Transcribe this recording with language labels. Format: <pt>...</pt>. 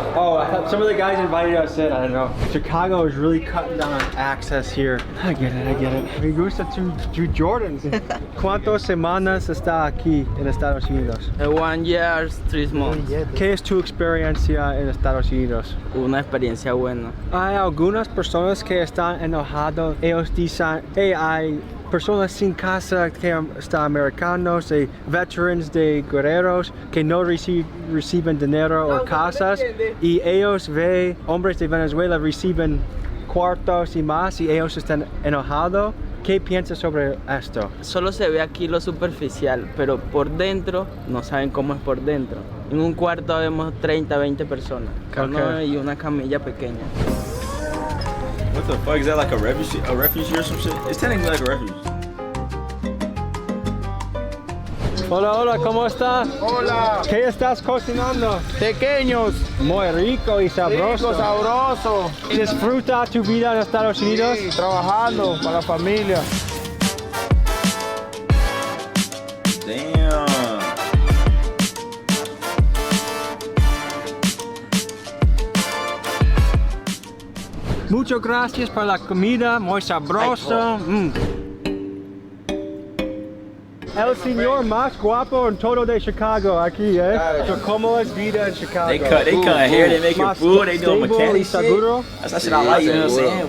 <en>Oh, I thought some of the guys invited us in. I don't know. Chicago is really cutting down on access here. I get it.</en> <es>Me gusta tu Jordans. ¿Cuántas semanas está aquí en Estados Unidos? 1 year, 3 months. ¿Qué es tu experiencia en Estados Unidos? Una experiencia buena. Hay algunas personas que están enojados. Ellos dicen, hey, hay personas sin casa que están americanos, veterans de guerreros que no reciben dinero o casas y ellos ven hombres de Venezuela reciben cuartos y más y ellos están enojados. ¿Qué piensas sobre esto? Solo se ve aquí lo superficial, pero por dentro no saben cómo es por dentro. En un cuarto vemos 30, 20 personas, y una camilla pequeña.</es> <en>What the fuck is that, like a refugee or some shit? It's technically like a refugee.</en> <es>Hola, ¿cómo estás? Hola. ¿Qué estás cocinando? Pequeños. Muy rico y sabroso. Rico, sabroso. ¿Disfruta tu vida en Estados Unidos? Sí, trabajando para la familia.</es> <en>Damn.</en> <es>Muchas gracias por la comida, muy sabrosa. El señor más guapo en todo de Chicago aquí, ¿eh? ¿Cómo es vida en Chicago?</es> <en>They cut hair, they making food, they doing mechanic shit. That's that shit I like, you know what I'm saying?</en>